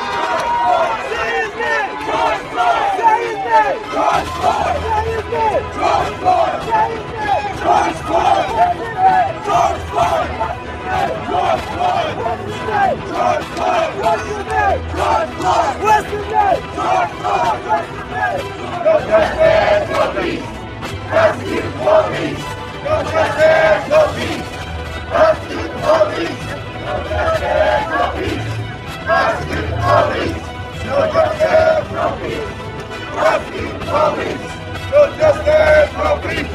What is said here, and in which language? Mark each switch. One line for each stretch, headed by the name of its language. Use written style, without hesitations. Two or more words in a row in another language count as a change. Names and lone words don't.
English: Say his name. George Floyd. Say his name. George Floyd. Say his name. George Floyd. Say his name. George Floyd. Say his name. George Floyd. George Floyd. What's his name? George Floyd. What's his name? George Floyd. What's his name? George Floyd. What's his name? No justice, no peace. Rescue the police. No justice, no peace. Rescue the police. No justice, no peace. Rescue the police. No justice, no peace. Rescue the police. No justice, no peace.